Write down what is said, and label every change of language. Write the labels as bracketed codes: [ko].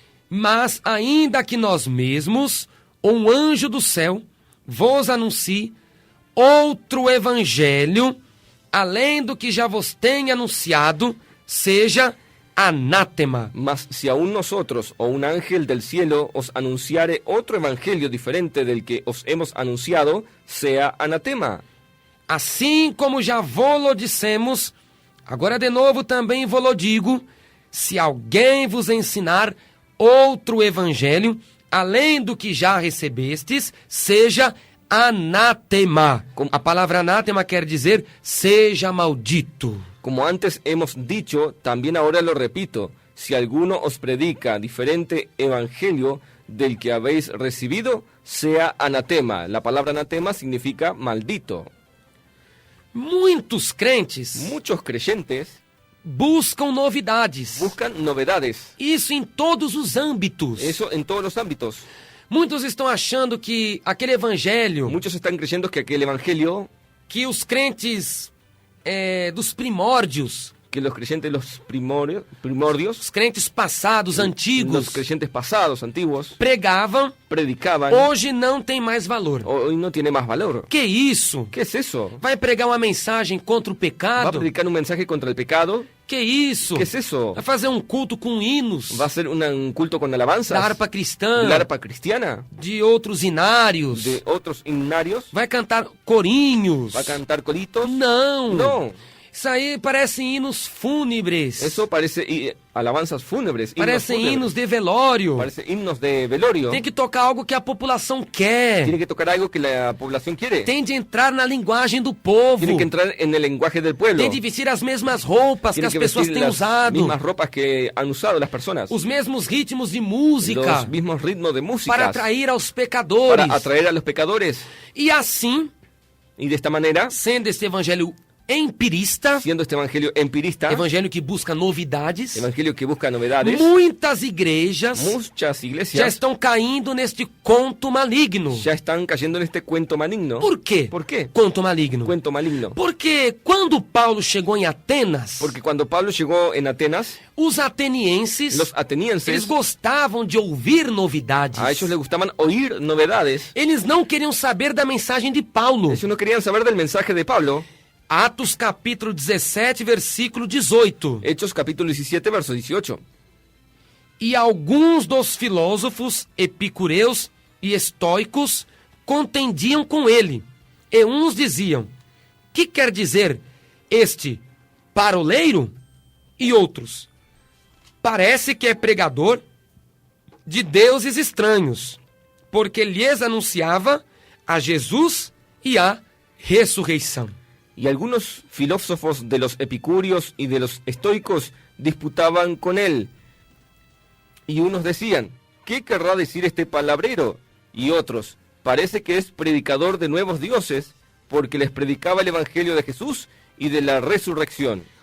[pt] mas ainda que nós mesmos ou um anjo do céu vos anuncie outro evangelho, além do que já vos tenha anunciado, seja anátema. [es] Mas si aún nosotros o un ángel del cielo os anunciare otro evangelio diferente del que os hemos anunciado, sea anatema. [pt] Assim como já vô-lo dissemos, agora de novo também vô-lo digo, se alguém vos ensinar outro evangelho, além do que já recebestes, seja anátema. A palavra anátema quer dizer seja maldito. [es] Como antes hemos dicho, también ahora lo repito, si alguno os predica diferente evangelio del que habéis recibido, sea anatema. La palabra anatema significa maldito. [pt] Muitos crentes [es] Muchos creyentes [pt] buscam novidades. [es] buscan novedades. [pt] Isso em todos os âmbitos. [es] Eso en todos los ámbitos. [pt] Muitos estão achando que aquele evangelho [es] Muchos están creyendo que aquel evangelio, [pt] que os crentes dos primórdios, [es] que los creyentes los primordios, [pt] os crentes passados, antigos, [es] los creyentes pasados, antiguos, [pt] pregavam, [es] predicaban, [pt] hoje não tem mais valor. [es] hoy no tiene más valor. [pt] Que isso? [es] ¿Qué es eso? [pt] Vai pregar uma mensagem contra o [es] ¿Va a [pt] pecado? [es] predicar un mensaje contra el pecado? [pt] Que isso? [es] ¿Qué es eso? [pt] Vai fazer um culto com hinos [es] ¿Va a ser un culto con alabanzas? [pt] da harpa cristã, [es] ¿La arpa cristiana? [pt] de outros hinários? [es] ¿De otros himnarios? [pt] Vai cantar corinhos? [es] ¿Va a cantar coritos? [pt] Não. [es] No. [pt] Isso aí parecem hinos fúnebres. [es] Eso parece alabanzas fúnebres. himnos [pt] Parecem fúnebres. hinos de velório. [es] Parece himnos de velorio. [pt] Tem que tocar algo que a população quer. [es] Tiene que tocar algo que la población quiere. [pt] Tem de entrar na linguagem do povo. [es] Tiene que entrar en el lenguaje del pueblo. [pt] Tem de vestir as mesmas roupas que [es] Tiene [pt] as [es] que [pt] pessoas [es] vestir [pt] têm [es] las [pt] usado. [es] mismas ropas que han usado las personas. [pt] Os mesmos ritmos de música. [es] Los mismos ritmos de música. [pt] Para atrair aos pecadores. [es] Para atraer a los pecadores. [pt] E assim, [es] Y de esta manera, [pt] sendo este evangelho empirista, [es] siendo este evangelio empirista, [pt] evangelho que busca novidades, [es] evangelio que busca novedades, [pt] muitas igrejas [es] muchas [pt] já [es] iglesias [pt] estão caindo neste conto maligno. [es] ya están cayendo en este cuento maligno. [pt] Por quê? [es] ¿Por quê? [pt] Conto maligno. [es] Cuento maligno. [pt] Porque quando Paulo chegou em Atenas, [es] Porque cuando Pablo llegó en Atenas, [pt] os atenienses, [es] los atenienses, [pt] eles gostavam de ouvir novidades. [es] a ellos les gustaban oír novedades. [pt] Eles não queriam saber da mensagem de Paulo. [es] Ellos no querían saber del mensaje de Pablo. [pt] Atos capítulo 17, versículo 18. [es] Hechos capítulo 17, verso 18. [pt] E alguns dos filósofos epicureus e estoicos contendiam com ele. E uns diziam: que quer dizer este paroleiro? E outros: parece que é pregador de deuses estranhos, porque lhes anunciava a Jesus e a ressurreição. [es] Y algunos filósofos de los epicúreos y de los estoicos disputaban con él. Y unos decían: ¿qué querrá decir este palabrero? Y otros: parece que es predicador de nuevos dioses, porque les predicaba el evangelio de Jesús y de la resurrección.